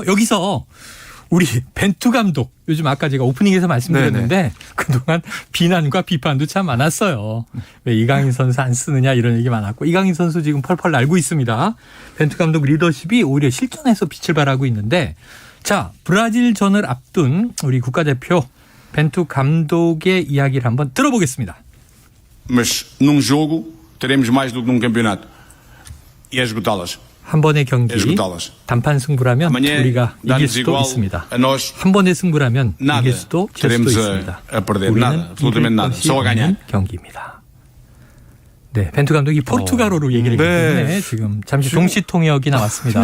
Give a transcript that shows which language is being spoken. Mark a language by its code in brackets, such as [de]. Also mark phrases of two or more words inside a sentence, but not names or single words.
[ko] 여기서 우리 벤투 감독 요즘 아까 제가 오프닝에서 말씀드렸는데 그동안 비난과 비판도 참 많았어요. 왜 이강인 선수 안 쓰느냐 이런 얘기 많았고 이강인 선수 지금 펄펄 날고 있습니다. 벤투 감독 리더십이 오히려 실전에서 빛을 발하고 있는데 자 브라질전을 앞둔 우리 국가대표 벤투 감독의 이야기를 한번 들어보겠습니다. [pt] Mas num jogo teremos mais do que num campeonato. E esgotá-las. [ko] 한 번의 경기 단판 승부라면 우리가 이길 수도 있습니다. 한 번의 승부라면 이길 수도 질 수도 있습니다. 우리는 이길 것이 없는 경기입니다. 네, 벤투 감독이 포르투갈어로 얘기를 했기 때문에 지금 잠시 동시 통역이 나왔습니다.